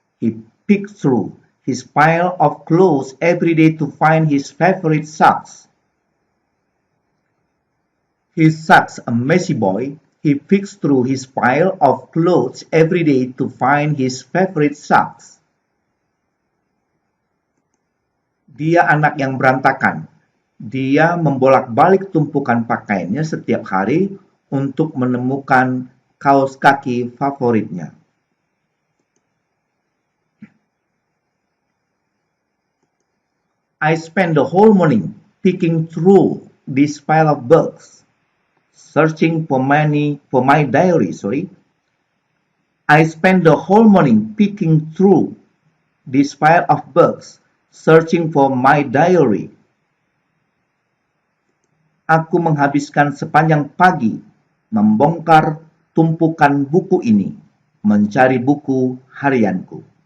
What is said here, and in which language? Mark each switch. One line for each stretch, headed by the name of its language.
English: He peeks through his pile of clothes every day to find his favorite socks. He's such a messy boy. He peeks through his pile of clothes every day to find his favorite socks.
Indonesian: Dia anak yang berantakan. Dia membolak-balik tumpukan pakaiannya setiap hari untuk menemukan kaos kaki favoritnya.
English: I spent the whole morning picking through this pile of books, searching for my diary. I spent the whole morning picking through this pile of books, searching for my diary.
Indonesian: Aku menghabiskan sepanjang pagi membongkar tumpukan buku ini, mencari buku harianku.